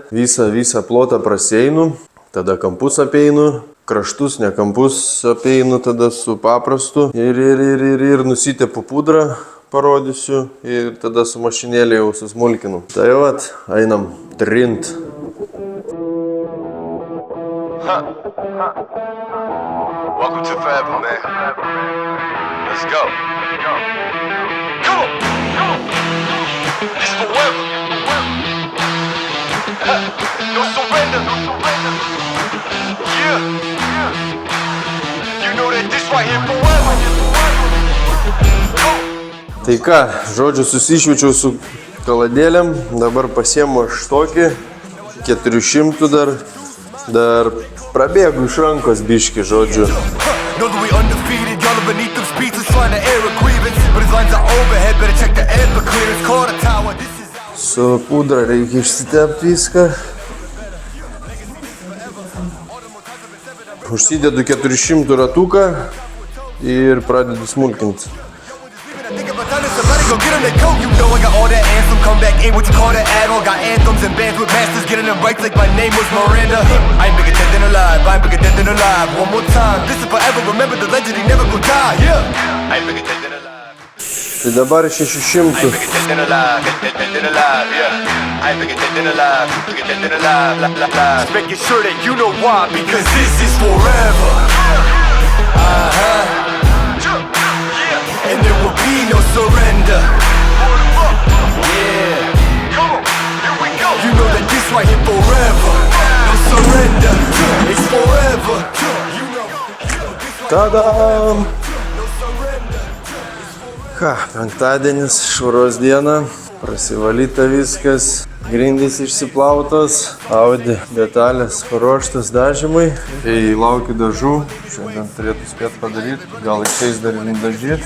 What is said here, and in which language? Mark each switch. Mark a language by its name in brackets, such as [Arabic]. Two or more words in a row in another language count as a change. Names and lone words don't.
[Lithuanian] Visą plotą praseinu. Tada kampus apeinu. Kraštus, ne kampus apeinu, tada su paprastu. Ir nusitepu pudrą, parodysiu. Ir tada su mašinėlė jau susmulkinu. Tai vat, einam trint. [English] Welcome to forever, man. Let's go. Come on. This forever. No surrender. Yeah. You know that this right here forever. [Lithuanian] Tai ką, žodžiu, susišviečiau su kaladėlėm. Dabar pasiemu aš tokį 400 dar prabėgu iš rankos biški, žodžiu. Su pudra reikia išsitepti viską. Užsidedu 400 ratuką ir pradedu smulkinti. [English] Go get them that coke, you know I got all that anthem. Come back in, what you call that add-on. Got anthems and bands with masters, getting them right like my name was Miranda. I ain't bigger dead than alive, I ain't bigger dead than alive. One more time, this is forever, remember the legend, he never gon' die, yeah. I ain't bigger dead than alive. [Lithuanian] Tai dabar 600. [English] I ain't bigger dead than alive, dead than alive, yeah. I ain't bigger dead than alive, bigger dead than alive, Just making sure that you know why, because this is forever. And there will be no surrender. Yeah. Come on, here we go. You know that this right here forever. No surrender. It's forever. You know. [Lithuanian] Tadam! Ką, penktadienis, švaros diena. Prasivalyta viskas. Grindys išsiplautos, Audi detalės paruoštas dažymui. Tai laukiu dažų, šiandien turėtų spėt padaryti, gal išeis dar ir nudažyti.